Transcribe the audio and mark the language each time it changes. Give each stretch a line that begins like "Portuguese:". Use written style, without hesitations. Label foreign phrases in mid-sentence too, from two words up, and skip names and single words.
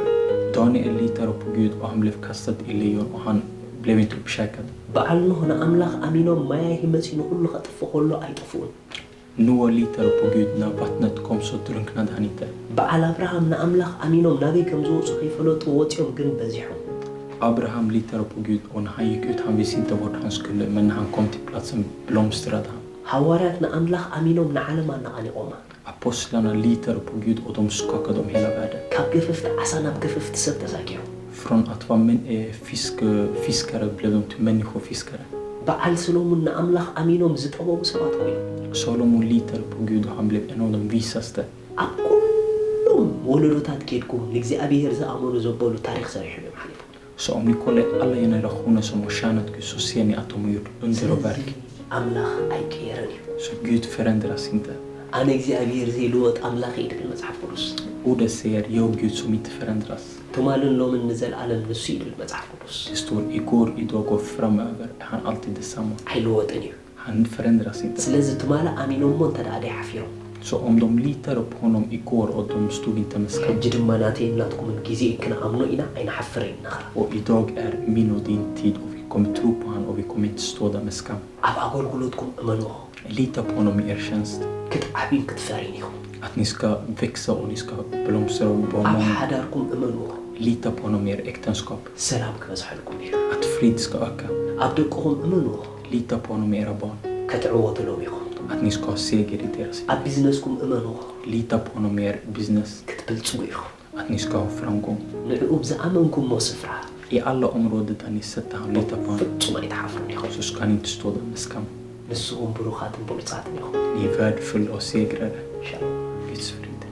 Swedish: Daniel litade på Gud och han blev kastad i lejon och han blev inte uppkäkad.
Tigrinya: በዓል ኖህ ንኣምላኽ ኣሚኖም ማያሂ መፂኡ ንኹሉ ከጥፍእ ከሎ ኣይጠፍኡን
Swedish: Noa litade på Gud när vattnet kom så drunknade han inte.
Tigrinya: በዓል ኣብርሃም ንኣምላኽ ኣሚኖም ናበይ ከም ዝወፁ ከይፈለጡ ወፂኦም ግን በዚሖም
Swedish: Abraham litade på Gud och när han gick ut han visste inte vart han skulle, men när han kom till platsen blomstrade han.
Tigrinya: ሃዋርያት ንኣምላኽ ኣሚኖም ንዓለም ኣነቓኒቖማ
Swedish: Apostlarna litade på Gud och de skakade om hela världen.
Tigrinya: ካብ ገፈፍቲ ዓሳ ናብ ገፈፍቲ ሰብ ተሳኪዑ
Swedish: Från att vara fiskare blev de till människofiskare.
Tigrinya: በዓል ሰሎሞን ንኣምላኽ ኣሚኖም ዝጠበቡ ሰባት ኮይኖም
Swedish: Salomon litade på Gud och han blev en av de visaste.
Tigrinya: ኣብ ኩሎም ወለዶታት ኬድኩም ንእግዚኣብሔር ዝኣመኑ ዘበሉ ታሪክ ሰሪሖም እዮም ሓሊፎም
Swedish: Så om ni kollar alla generationer som har tjänat Gud så ser ni att de har gjort under och verk.
Tigrinya: ኣምላኽ ኣይቀየረን እዩ
Swedish: Så Gud förändras inte.
Tigrinya: ኣነ እግዚኣብሔር ዘይልወጥ ኣምላኽ እዩ ድብል መጽሓፍ ቅዱስ
Swedish: Ordet säger jag Gud som inte förändras.
Tigrinya: ትማልን ሎምን ንዘለኣለም ንሱ እዩ ድብል መጽሓፍ ቅዱስ
Swedish: Det står igår, idag och framöver är han alltid detsamma.
Tigrinya: ኣይልወጥን እዩ
Swedish: Han förändras inte.
Tigrinya: ስለዚ ትማለ ኣሚኖሞ እንተደኣ ሓፊሮም
Swedish: Så om de litade på honom igår och de stod inte med skam.
Tigrinya: ሕጂ ድማ ናተይ ናትኩምን ጊዜ ክንኣምኖ ኢና ኣይንሓፍር ኢና
Swedish: Och idag är min och din tid och vi kommer tro på honom och vi kommer inte stå där med skam.
Tigrinya: ኣብ ኣገልግሎትኩም እመንዎ
Swedish: Lita på honom i er tjänst.
Tigrinya: ክትዓብን ክትፈሪን ኢኹም
Swedish: Att ni ska växa och ni ska blomstra och vara
Tigrinya: ኣብ
Swedish: många.
Tigrinya: ሓዳርኩም እመንዎ
Swedish: Lita på honom i er äktenskap.
Tigrinya: ሰላም ክበዝሐልኩም እዩ
Swedish: Att frid ska öka.
Tigrinya: ኣብ ደቅኹም እመንዎ
Swedish: Lita på honom i era barn.
Tigrinya: ከትዕወትሎም ኢኹም
Swedish: Att ni ska ha seger i deras liv.
Tigrinya: ኣብ ቢዝነስኩም እመንዎ
Swedish: Lita på honom i er business.
Tigrinya: ክትብልጽጉ ኢኹም
Swedish: Att ni ska ha framgång.
Tigrinya: ንዕኡ ብዝኣመንኩም ሞ ስፍራ
Swedish: I alla områden där ni sätter han lita på honom
Tigrinya: ፍጹም ኣይተሓፍሩን ኢኹም
Swedish: så ska ni inte stå där med skam.
Tigrinya: ንስኹም ብሩኻትን ብሉፃትን ኢኹም
Swedish: Ni är värdefulla och segrare.
Tigrinya: ሻሎም
Swedish: Guds frid.